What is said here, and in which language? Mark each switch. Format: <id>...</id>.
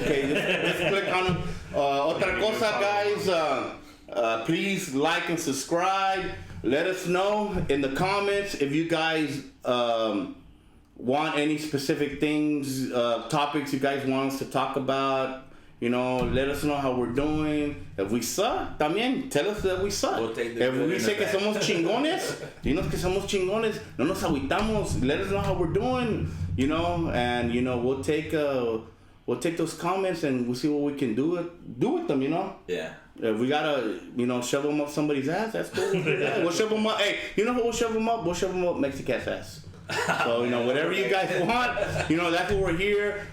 <en>Okay, just click on him.</en> <es>Otra cosa,</es> <en>guys. Please like and subscribe. Let us know in the comments if you guys want any specific things, topics you guys want us to talk about. Let us know how we're doing. If we suck, también tell us that we suck. If we say</en> <es>que somos chingones, dinos que somos chingones. No nos agüitamos.</es> <en>Let us know how we're doing. And we'll take those comments and we'll see what we can do with them. Yeah. If we gotta, shove them up somebody's ass, that's cool. Yeah, we'll shove them up. Hey, who we'll shove them up? We'll shove them up Mexican's ass. So whatever you guys want, that's what we're here.</en>